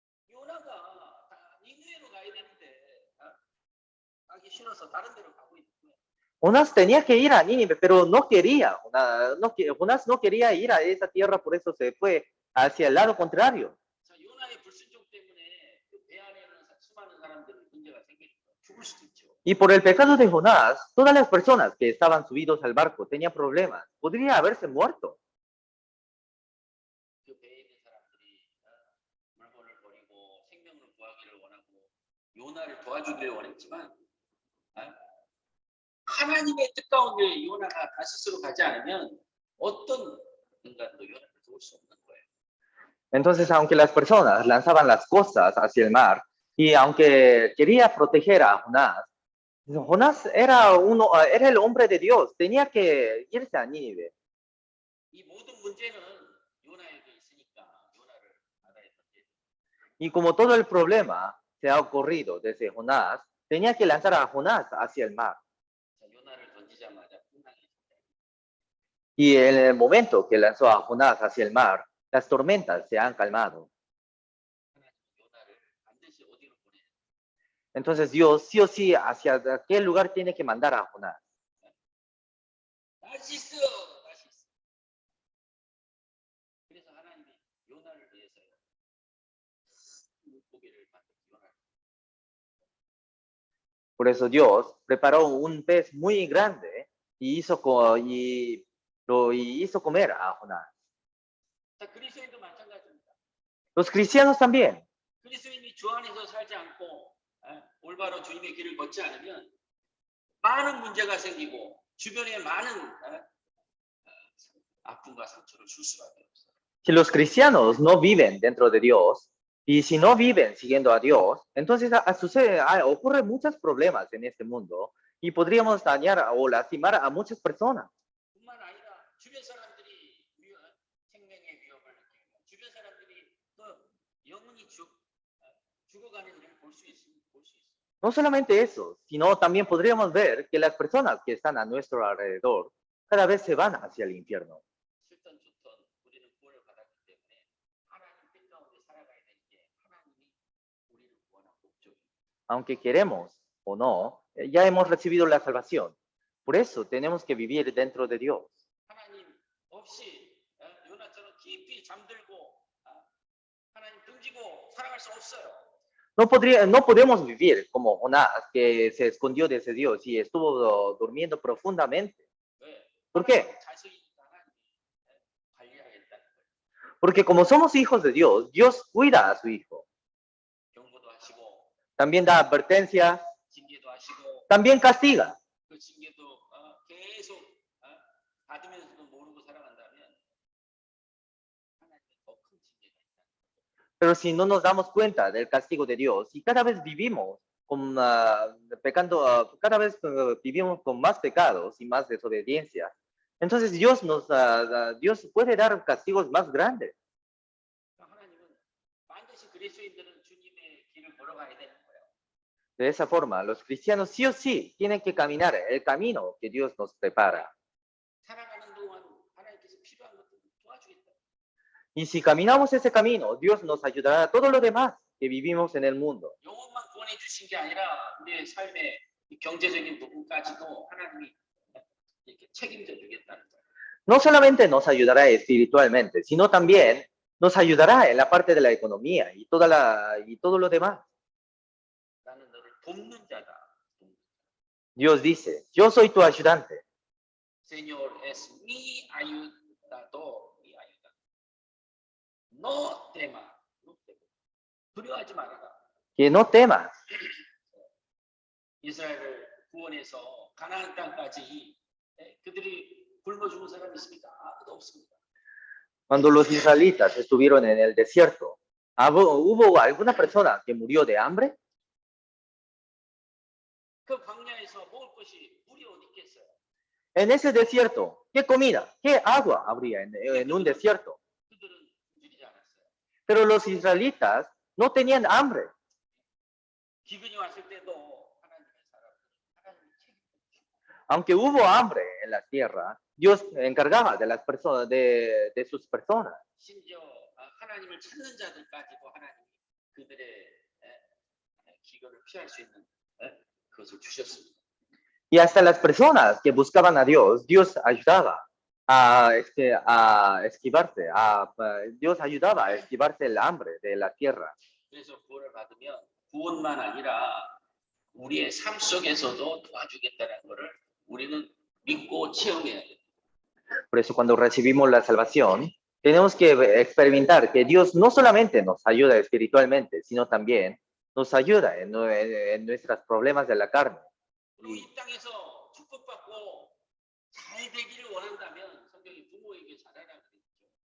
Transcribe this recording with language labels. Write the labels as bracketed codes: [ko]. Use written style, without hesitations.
[ko] 요나가 니느웨로 가야 되는데 가기 싫어서 다른 데로 가고 있는 거예요. [es] Jonás tenía que ir a Nínive, pero no quería. Jonás no quería ir a esa tierra, por eso se fue hacia el lado contrario. [ko] 자, 요나의 불순종 때문에 그 배 안에 있는 수많은 사람들이 문제가 생기니까 죽을 수도 있죠. [es] Y por el pecado de Jonás, todas las personas que estaban subidos al barco tenían problemas. Podría haberse muerto. [ko] 그 배에 있는 사람들이 물건을 버리고 생명을 구하기를 원하고 요나를 도와주기를 원했지만 하나님의 뜻 가운데 요나가 다시스로 가지 않으면 어떤 인간도 요나를 도울 수 없는 거예요. [es] Entonces, aunque las personas lanzaban las cosas hacia el mar y aunque quería proteger a Jonás, Jonás era el hombre de Dios, tenía que irse a Nínive. [ko] 이 모든 문제는 요나에게 있으니까 요나를 바다에 던져. [es] Y como todo el problema se ha ocurrido desde Jonás, tenía que lanzar a Jonás hacia el mar. [ko] 자, 요나를 던지자마자 풍랑이. [es] Y en el momento que lanzó a Jonás hacia el mar, las tormentas se han calmado. [ko] 요나를 반드시 어디로 보내? [es] Entonces Dios sí o sí hacia qué lugar tiene que mandar a Jonás. [ko] 다시스. 그래서 하나님이 요나를 위해서 물고기를 만들어 요나를. [es] Por eso Dios preparó un pez muy grande y hizo comer a Jonás. [ko] 자, 그리스도인도 마찬가지입니다. [es] Los cristianos también. [ko] 그리스도인이 주 안에서 살지 않고 올바로 주님의 길을 걷지 않으면 많은 문제가 생기고 주변에 많은 아픔과 상처를 줄 수밖에 없어요. [es] Si los cristianos no viven dentro de Dios y si no viven siguiendo a Dios, entonces ocurren muchos problemas en este mundo y podríamos dañar o lastimar a muchas personas. [ko] 뿐만 아니라 주변 사람들이 생명의 위협을 느끼고 주변 사람들이 또 영혼이 죽어가는 일을 볼 수 있습니다. [es] No solamente eso, sino también podríamos ver que las personas que están a nuestro alrededor cada vez se van hacia el infierno. [ko] 싫던 좋던 우리는 구원을 받았기 때문에 하나님 뜻 가운데 살아가야 되는 게 하나님이 우리를 구원한 목적입니다. [es] Aunque queremos o no, ya hemos recibido la salvación. Por eso tenemos que vivir dentro de Dios. [ko] 하나님 없이 요나처럼 깊이 잠들고 하나님 등지고 살아갈 수 없어요. [es] No podemos vivir como Jonás, que se escondió de ese Dios y estuvo durmiendo profundamente. [ko] 왜? [es] ¿Por qué? [ko] 자식이니까 하나님이 관리하겠다는 거예요. [es] Porque como somos hijos de Dios, Dios cuida a su hijo. [ko] 경고도 하시고 [es] También da advertencia, [ko] 징계도 하시고 [es] también castiga. [ko] 그 징계도 계속 받으면서도 모르고 살아간다면 하나님은 더 큰 징계가 있다. [es] Pero si no nos damos cuenta del castigo de Dios y cada vez vivimos pecando, cada vez vivimos con más pecados y más desobediencia, entonces Dios puede dar castigos más grandes. [ko] 하나님은 반드시 그리스도인들은 주님의 길을 걸어가야 되는 거예요. [es] De esa forma, los cristianos sí o sí tienen que caminar el camino que Dios nos prepara. [ko] 살아가는 동안 하나님께서 필요한 것들 도와주겠다. [es] Y si caminamos ese camino, Dios nos ayudará a todo lo demás que vivimos en el mundo. [ko] 영혼만 구원해 주신 게 아니라 우리의 삶의 경제적인 부분까지도 하나님이 이렇게 책임져 주겠다는 거예요. [es] No solamente nos ayudará espiritualmente, sino también nos ayudará en la parte de la economía y todo lo demás. [ko] 나는 너를 돕는 자다. [es] Dios dice, yo soy tu ayudante. Señor es mi ayudador, mi ayuda. No temas, no temas. [ko] 두려워하지 말아라. [es] Que no temas. [ko] 이스라엘을 구원해서 가나안 땅까지 그들이 굶어 죽은 사람이 있습니까? 아무도 없습니다. [es] Cuando los israelitas estuvieron en el desierto, ¿hubo alguna persona que murió de hambre? [ko] 그 광야에서 먹을 것이 물이 어디 있겠어요? [es] En ese desierto, ¿qué comida, qué agua habría en un desierto? [ko] 그들은 굶주리지 않았어요. [es] Pero los israelitas no tenían hambre. [ko] 기근이 왔을 때도 하나님의 사람들은 하나님이 책임져주시고 [es] Aunque hubo hambre en la tierra, Dios encargaba de las personas, de sus personas. [ko] 심지어 하나님을 찾는 자들까지도 하나님이 그들의 기근을 피할 수 있는 그것을 주셨습니다. [es] Y hasta las personas que buscaban a Dios, Dios ayudaba a esquivarse, Dios ayudaba a esquivarse el hambre de la tierra. [ko] 그래서 구원을 받으면 구원만 아니라 우리의 삶 속에서도 도와주겠다는 것을 우리는 믿고 체험해야 돼요. [es] Por eso cuando recibimos la salvación, tenemos que experimentar que Dios no solamente nos ayuda espiritualmente, sino también nos ayuda en nuestros problemas de la carne. [ko] 그리고 이 땅에서 축복받고 잘 되기를 원한다면 성경이 부모에게 잘하라 그랬죠.